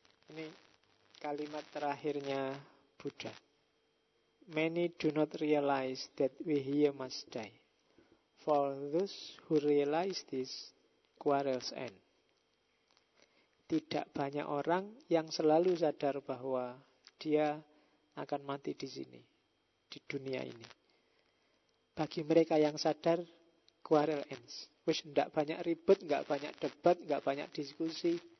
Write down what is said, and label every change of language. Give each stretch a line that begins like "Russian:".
Indonesian: Ini kalimat terakhirnya Buddha.
English: Many do not realize that we here must die. For those who realize this, quarrels end.
Indonesian: Tidak banyak orang yang selalu sadar bahwa dia akan mati di sini, di dunia ini. Bagi mereka yang sadar,
English: quarrel ends.
Indonesian: Wish tidak banyak ribut, tidak banyak debat, tidak banyak diskusi.